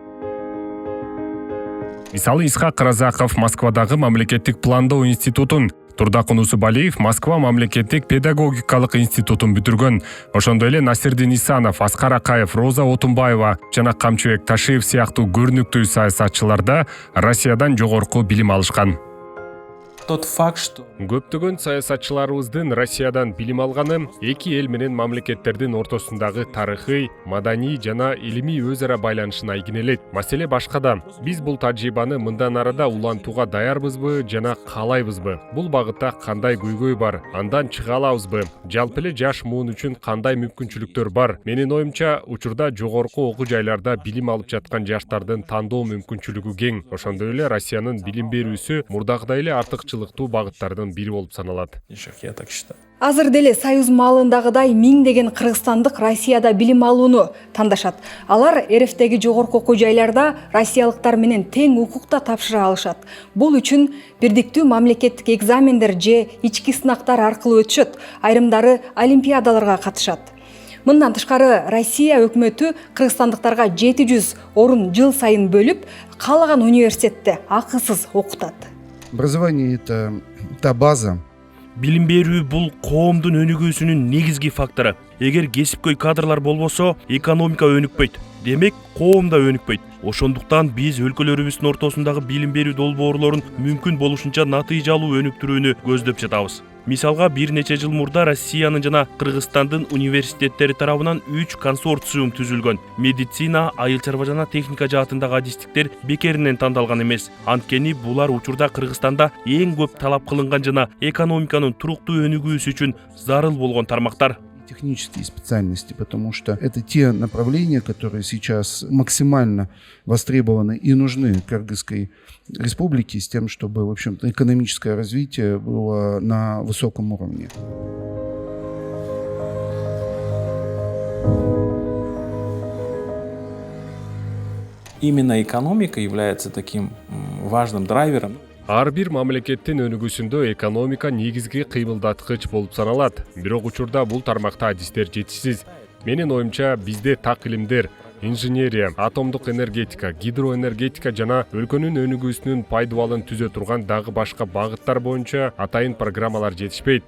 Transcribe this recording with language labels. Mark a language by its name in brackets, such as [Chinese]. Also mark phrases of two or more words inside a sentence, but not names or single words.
[Kyrgyz] Мисалы Исхак Разаков Москвадагы мамлекеттик пландоо институтун, Турдакун Усубалиев Москва мамлекеттик педагогикалык институтун бүтүргөн. Ошондой эле Насирдин Исанов, Аскар Акаев, Роза Отунбаева жана Камчыбек Ташиев сыяктуу көрүнүктүү саясатчылар да Россиядан жогорку билим алышкан. [Russian] Тот факт, что [Kyrgyz] Көптөгөн саясатчыларыбыздын Россиядан билим алганы эки эл менен мамлекеттердин ортосундагы тарыхый, маданий жана илимий өз ара байланышын айгинелейт. Маселе башкада. Биз бул тажрыйбаны мындан арада улантууга даярбызбы жана каалайбызбы? Бул багытта кандай көйгөй бар? Андан чыга алабызбы? Жалпы эле жаш муун үчүн кандай мүмкүнчүлүктөр бар? Менин оюмча, учурда жогорку окуу жайларда билим алып жаткан жаштардын тандоо мүмкүнчүлүгү кең. Ошондой эле Россиянын билим берүүсү мурдагыдай эле артыкча кыйынчылыктуу багыттардын бири болуп саналат. [Russian] Я так считаю. [Kyrgyz] Азыр деле Союз маалындагыдай миңдеген кыргызстандык Россияда билим алууну тандашат. Алар РФдеги жогорку окуу жайларда россиялыктар менен тең укукта тапшыра алышат. Бул үчүн бирдиктүү мамлекеттик экзамендер же ички сынактар аркылуу өтүшөт. Айрымдары олимпиадаларга катышат. Мындан тышкары Россия өкмөтү кыргызстандыктарга 700 орун жыл сайын бөлүп, каалаган университетте акысыз окутат. [Russian] Образование – это та база. [Kyrgyz] Билим берүү бул коомдун өнүгүүсүнүн негизги фактору. Эгер кесипкөй кадрлар болбосо, экономика өнүкпөйт. Демек, коом да өнүкпөйт. Ошондуктан биз өлкөлөрүбүздүн ортосундагы билим берүү долбоорлорун мүмкүн болушунча натыйжалуу өнүктүрүүнү көздөп жатабыз. Мисалга, бир нече жыл мурда Россиянын жана Кыргызстандын университеттери тарабынан 3 консорциум түзүлгөн. Медицина, айыл чарба жана техника жаатындагы адистиктер бекеринен тандалган эмес. Анткени булар учурда Кыргызстанда эң көп талап кылынган жана экономиканын туруктуу өнүгүүсү үчүн зарыл болгон тармактар. [Russian] Технические специальности, потому что это те направления, которые сейчас максимально востребованы и нужны Кыргызской республике с тем, чтобы, в общем-то, экономическое развитие было на высоком уровне. Именно экономика является таким важным драйвером. [Kyrgyz] Ар бир мамлекеттин өнүгүүсүндө экономика негизги кыймылдаткыч болуп саналат. Бирок учурда бул тармакта адистер жетишсиз. Менин оюмча, бизде так илимдер, инженерия, атомдук энергетика, гидроэнергетика жана өлкөнүн өнүгүүсүнүн пайдубалын түзө турган дагы башка багыттар боюнча атайын программалар жетишпейт.